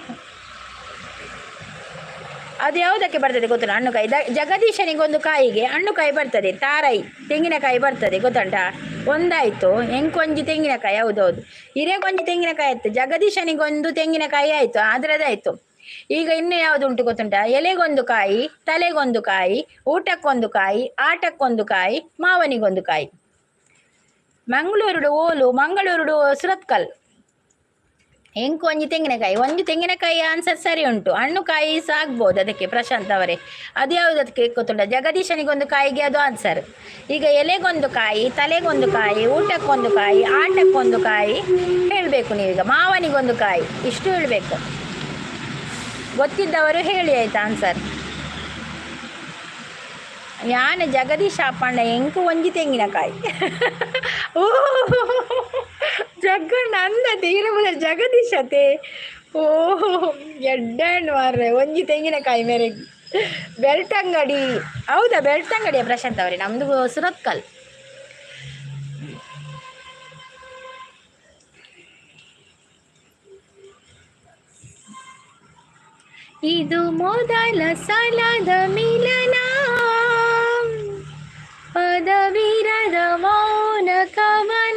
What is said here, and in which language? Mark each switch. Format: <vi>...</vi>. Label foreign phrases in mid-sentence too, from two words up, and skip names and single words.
<kn>ಅದು ಯಾವುದಕ್ಕೆ ಬರ್ತದೆ ಗೊತ್ತುಂಟ ಹಣ್ಣುಕಾಯಿ? ಜಗದೀಶನಿಗೊಂದು ಕಾಯಿಗೆ ಹಣ್ಣುಕಾಯಿ ಬರ್ತದೆ, ತಾರಾಯಿ ತೆಂಗಿನಕಾಯಿ ಬರ್ತದೆ ಗೊತ್ತುಂಟಾ? ಒಂದಾಯಿತು</kn> <tcy>ಎಂಕೊಂಜಿ ತೆಂಗಿನಕಾಯಿ,</tcy> <kn>ಹೌದೌದು,</kn> <tcy>ಹಿರೇಗೊಂಜಿ ತೆಂಗಿನಕಾಯಿ</tcy> <kn>ಆಯ್ತು, ಜಗದೀಶನಿಗೊಂದು ತೆಂಗಿನಕಾಯಿ ಆಯಿತು, ಅದರದಾಯಿತು. ಈಗ ಇನ್ನು ಯಾವುದು ಉಂಟು ಗೊತ್ತುಂಟಾ? ಎಲೆಗೊಂದು ಕಾಯಿ, ತಲೆಗೊಂದು ಕಾಯಿ, ಊಟಕ್ಕೊಂದು ಕಾಯಿ, ಆಟಕ್ಕೊಂದು ಕಾಯಿ, ಮಾವನಿಗೊಂದು ಕಾಯಿ. ಮಂಗಳೂರು ಓಲು, ಮಂಗಳೂರು ಸುರತ್ಕಲ್.</kn> <tcy>ಎಂಕು ಒಂಜಿ ತೆಂಗಿನಕಾಯಿ,</tcy> <kn>ಒಂದು ತೆಂಗಿನಕಾಯಿ ಆನ್ಸರ್ ಸರಿ ಉಂಟು. ಹಣ್ಣುಕಾಯಿ ಸಹ ಆಗ್ಬೋದು ಅದಕ್ಕೆ, ಪ್ರಶಾಂತ್ ಅವರೇ. ಅದು ಯಾವುದು ಅದಕ್ಕೆ ಗೊತ್ತುಂಟ? ಜಗದೀಶನಿಗೊಂದು ಕಾಯಿಗೆ ಅದು ಆನ್ಸರ್. ಈಗ ಎಲೆಗೊಂದು ಕಾಯಿ, ತಲೆಗೊಂದು ಕಾಯಿ, ಊಟಕ್ಕೊಂದು ಕಾಯಿ, ಆಟಕ್ಕೊಂದು ಕಾಯಿ ಹೇಳಬೇಕು ನೀವೀಗ. ಮಾವನಿಗೊಂದು ಕಾಯಿ, ಇಷ್ಟು ಹೇಳಬೇಕು. ಗೊತ್ತಿದ್ದವರು ಹೇಳಿ ಆಯ್ತಾ ಆನ್ಸರ್.</kn> <tcy>ಯಾನೆ ಜಗದೀಶ್ ಅಪ್ಪಣ್ಣ ಎಂಕು ಒಂಜಿ ತೆಂಗಿನಕಾಯಿ. ಓ ಜಗ್ಗಣ್ಣ ಅಂದ ತೀರಬುದ ಜಗದೀಶತೆ. ಓಹೋ ಎಡ್ಡಣ್ಣು ಮಾರ್ರೆ, ಒಂಜಿ ತೆಂಗಿನಕಾಯಿ ಮೇರೆಗೆ.</tcy> <kn>ಬೆಳ್ತಂಗಡಿ, ಹೌದಾ? ಬೆಳ್ತಂಗಡಿಯ ಪ್ರಶಾಂತ್ ಅವರೇ, ನಮ್ದು ಸುರತ್ಕಲ್. ಇದು ಮೊದಲ ಸಲದ ಮಿಲನ, ಪದವಿರದ ಮೌನ ಕವನ.</kn>